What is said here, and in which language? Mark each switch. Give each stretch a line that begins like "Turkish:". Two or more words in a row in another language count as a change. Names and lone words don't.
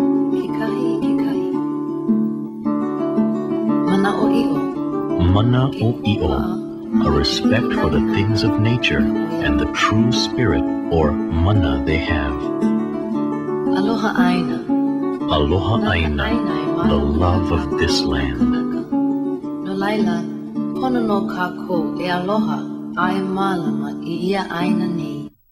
English: Mana'o'io, a respect for the things of nature and the true spirit or mana they have.
Hawaiian: Aloha Aina. Aloha Aina,
English: the love of this land.
Hawaiian: No laila, pono no kako e aloha ai malama I ia aina nei.